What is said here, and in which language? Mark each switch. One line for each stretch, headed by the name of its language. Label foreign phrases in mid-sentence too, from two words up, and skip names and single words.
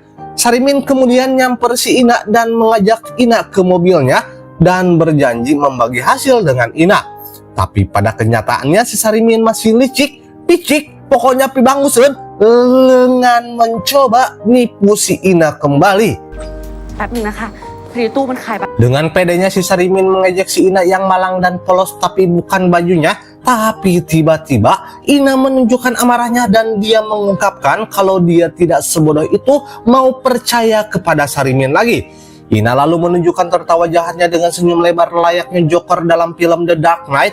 Indonesian: Sarimin kemudian nyamper si Ina dan mengajak Ina ke mobilnya dan berjanji membagi hasil dengan Ina. Tapi pada kenyataannya si Sarimin masih licik, picik, pokoknya pibangusen dengan mencoba nipu si Ina kembali.
Thai: แป๊บนึงนะคะพอดีตู้มันขายบัตร
Indonesian: Dengan pedenya si Sarimin mengejek si Ina yang malang dan polos tapi bukan bajunya. Tapi tiba-tiba Ina menunjukkan amarahnya dan dia mengungkapkan kalau dia tidak sebodoh itu mau percaya kepada Sarimin lagi. Ina lalu menunjukkan tertawa jahatnya dengan senyum lebar layaknya Joker dalam film The Dark Knight.